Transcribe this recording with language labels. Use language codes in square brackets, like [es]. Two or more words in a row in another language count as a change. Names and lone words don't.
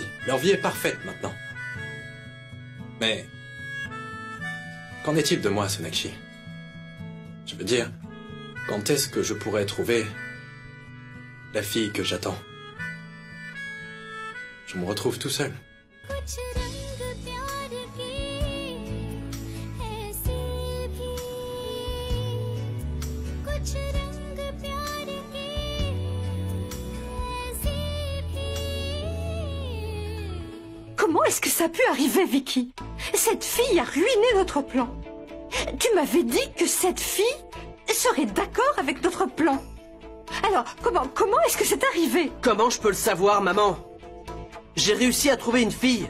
[fr] Leur vie est parfaite maintenant. Mais qu'en est-il de moi, Sonakshi? Je veux dire, quand est-ce que je pourrais trouver la fille que j'attends? Je me retrouve tout seul. [hi] कुछ रंग प्यार के ऐसे भी कुछ रंग प्यार के ऐसे भी [fr] Comment est-ce que ça a pu arriver, Vicky? Cette fille a ruiné notre plan. tu m'avais dit que cette fille serait d'accord avec notre plan. Alors, comment est-ce que c'est arrivé? Comment je peux le savoir, maman? J'ai réussi à trouver une fille.